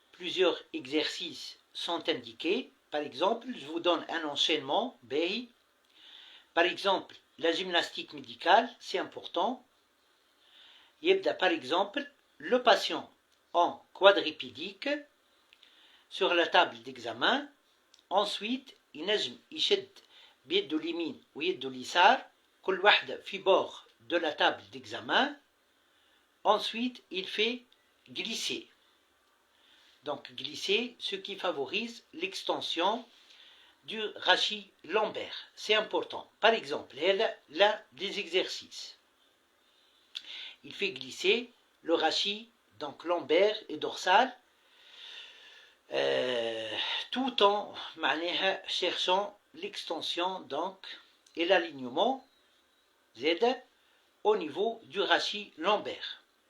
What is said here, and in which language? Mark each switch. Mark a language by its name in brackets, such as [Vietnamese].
[French] Plusieurs exercices sont indiqués. Par exemple, je vous donne un enchaînement. Par exemple, la gymnastique médicale, c'est important. يبدأ par exemple le patient en quadripédique sur la table d'examen. [Arabic] Ensuite, ينجم يشد بيده اليمين ويده اليسار كل واحدة في [French] bord de la table d'examen. Ensuite, il fait glisser. Donc glisser, ce qui favorise l'extension du rachis lombaire. C'est important. Par exemple, là des exercices. Il fait glisser le rachis, donc lombaire et dorsal, tout en cherchant l'extension donc et l'alignement Z au niveau du rachis lombaire.